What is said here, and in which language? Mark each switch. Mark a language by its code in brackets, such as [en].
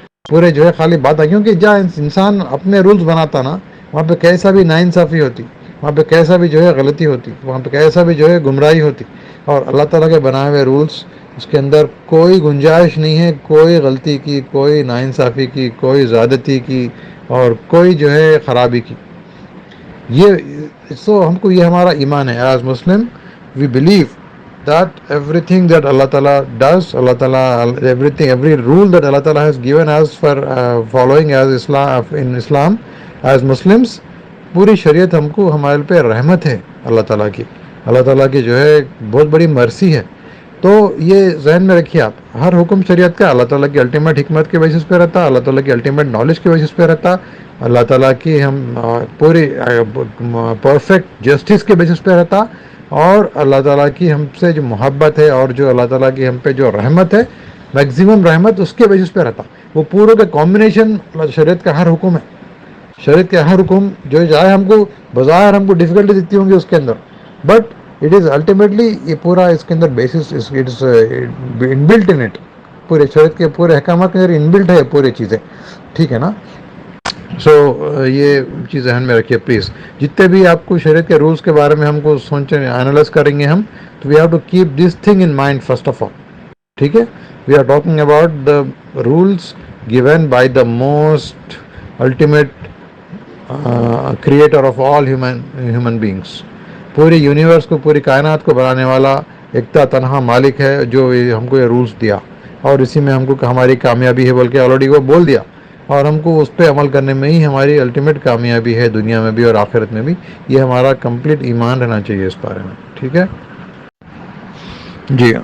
[ur] پورے جو ہے خالی بات ہے, کیونکہ جہاں انسان اپنے رولز بناتا نا, وہاں پہ کیسا بھی ناانصافی ہوتی, وہاں پہ کیسا بھی جو ہے غلطی ہوتی, وہاں پہ کیسا بھی جو ہے گمراہی ہوتی. اور اللہ تعالیٰ کے بنائے ہوئے رولز, اس کے اندر کوئی گنجائش نہیں ہے کوئی غلطی کی, کوئی ناانصافی کی, کوئی زیادتی کی, اور کوئی جو ہے خرابی کی. یہ سو ہم کو یہ ہمارا ایمان ہے. [en] as Muslim we believe that everything that Allah Ta'ala does, Allah Ta'ala, every rule that Allah Ta'ala has given us for following as Islam, in Islam as Muslims, [ur] پوری شریعت ہم کو ہمارے پہ رحمت ہے اللہ تعالیٰ کی. اللہ تعالیٰ کی جو ہے بہت بڑی مرسی ہے. تو یہ ذہن میں رکھیے آپ, ہر حکم شریعت کا اللہ تعالیٰ کی الٹیمیٹ حکمت کے بیسس پہ رہتا, اللہ تعالیٰ کی الٹیمیٹ نالج کے بیسس پہ رہتا, اللہ تعالیٰ کی ہم پوری پرفیکٹ جسٹس کے بیسس پہ رہتا, اور اللہ تعالیٰ کی ہم سے جو محبت ہے اور جو اللہ تعالیٰ کی ہم پہ جو رحمت ہے, میکزیمم رحمت, اس کے بیسس پہ رہتا. وہ پوروں کا کمبینیشن شریعت کا ہر حکم ہے. شریعت کا ہر حکم جو چاہے ہم کو بظاہر ہم کو ڈیفیکلٹی دیتی ہوں گی اس کے اندر, [en] but it is ultimately [ur] یہ پورا اس کے اندر basis [en] It is inbuilt in it. [ur] پورے شریعت کے پورے احکامات کے اندر انبلٹ ہے یہ پوری چیزیں، ٹھیک ہے نا. سو یہ چیز ذہن میں رکھیے پلیز. جتنے بھی آپ کو شریعت کے رولس کے بارے میں ہم کو سوچیں انالائز کریں گے ہم، تو [en] We have to keep this thing in mind first of all. [ur] ٹھیک ہے، [en] We are talking about the rules given by the most ultimate creator of all human beings. [ur] پوری یونیورس کو، پوری کائنات کو بنانے والا ایکتا تنہا مالک ہے جو ہم کو یہ رولس دیا، اور اسی میں ہم کو ہماری کامیابی ہے بول کے آلریڈی وہ بول دیا، اور ہم کو اس پہ عمل کرنے میں ہی ہماری الٹیمیٹ کامیابی ہے، دنیا میں بھی اور آخرت میں بھی. یہ ہمارا کمپلیٹ ایمان رہنا چاہیے اس بارے میں. ٹھیک ہے جی.